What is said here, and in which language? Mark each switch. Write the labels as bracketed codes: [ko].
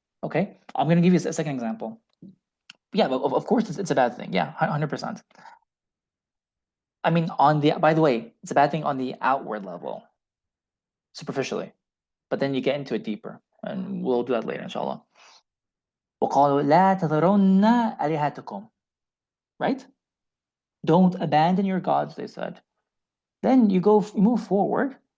[en] Okay, I'm going to give you a second example. Yeah, of course it's a bad thing. Yeah, 100%. I mean, by the way, it's a bad thing on the outward level, superficially, but then you get into it deeper, and we'll do that later, inshallah. [ar] وقالوا لا تذرن آلهتكم, right? [en] Don't abandon your gods, they said. Then you move forward,